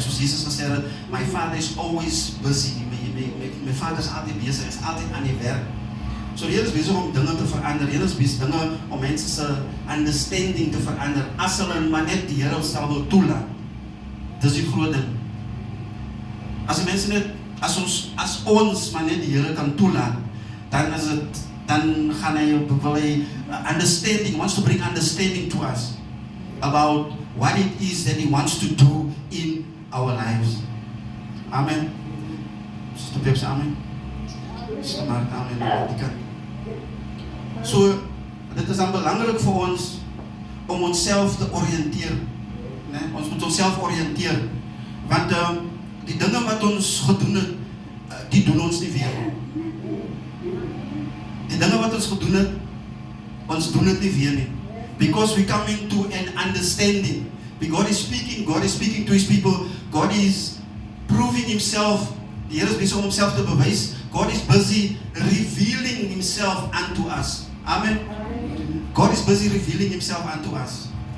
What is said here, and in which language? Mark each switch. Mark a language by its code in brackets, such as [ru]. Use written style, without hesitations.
[af] Soos Jesus gesê het, [en] my Father is always busy. [af] My Vader is altyd besig, is altyd aan die werk. So die Here is besig om dinge te verander. Die Here is besig dinge om mense se understanding te verander. As hulle maar net die Here sal wil toelaat. Dis die groot ding. As die mense net as ons maar net die Here kan toelaat, dan gaan hy understanding, [en] wants to bring understanding to us about what it is that he wants to do in our lives. Amen. Sister Pepsi, amen. [af] Sister Martha, amen. So, dit is dan belangrik vir ons om onsself te oriënteer. Nee? Ons moet onsself oriënteer. Want die dinge wat ons gedoen het, die doen ons nie weer. Die dinge wat ons gedoen het, ons doen het nie weer nie. [en] Because we coming to an understanding. God is speaking to his people. God is proving himself. [af] Die Here is besig om homself te bewys. [en] God is busy revealing himself unto us. Amen. God is busy revealing himself unto us.